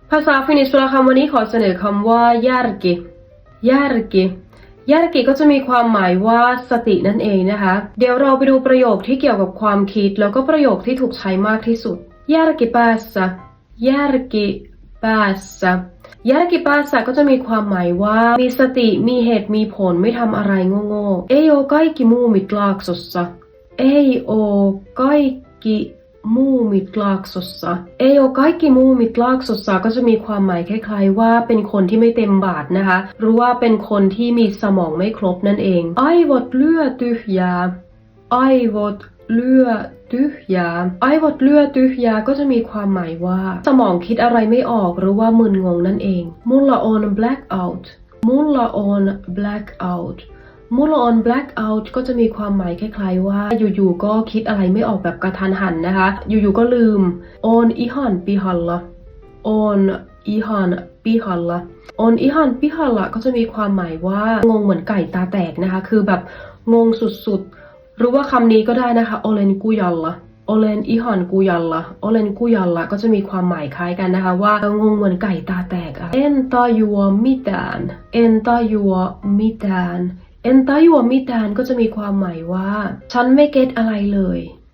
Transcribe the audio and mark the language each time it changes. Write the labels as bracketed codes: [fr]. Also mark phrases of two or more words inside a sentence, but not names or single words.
[th] ภาษาฟินิชคำวันนี้ขอเสนอคำว่า järki ก็จะมีความหมายว่าสตินั่นเองนะคะเดี๋ยวเราไปดูประโยคที่เกี่ยวกับความคิดแล้วก็ประโยคที่ถูกใช้มากที่สุด järki päässä ก็จะมีความหมายว่ามีสติมีเหตุมีผลไม่ทำอะไรโง่ๆ [fi] ei oo kaikki muumit laaksossa ei oo kaikki muumit laaksossa ei oo kaikki muumit laaksossa [th] ก็จะมีความหมายคล้ายๆว่าเป็นคนที่ไม่เต็มบาทนะคะหรือว่าเป็นคนที่มีสมองไม่ครบนั่นเอง [fi] aivot lyö tyhjää aivot lyö tyhjää [th] ก็จะมีความหมายว่าสมองคิดอะไรไม่ออกหรือว่ามึนงงนั่นเอง [fi] mulla on blackout [th] ก็จะมีความหมายคล้ายๆว่าอยู่ๆก็คิดอะไรไม่ออกแบบกระทันหันนะคะอยู่ๆก็ลืม [fi] on ihan [th] pihalla ก็จะมีความหมายว่างงเหมือนไก่ตาแตกนะคะคือแบบงงสุดๆหรือว่าคำนี้ก็ได้นะคะ [fi] olen ihan kujalla [th] ก็จะมีความหมายคล้ายกันนะคะว่างงเหมือนไก่ตาแตก [fi] en tajua mitään [th] ก็จะมีความหมายว่าฉันไม่เก็ตอะไรเลย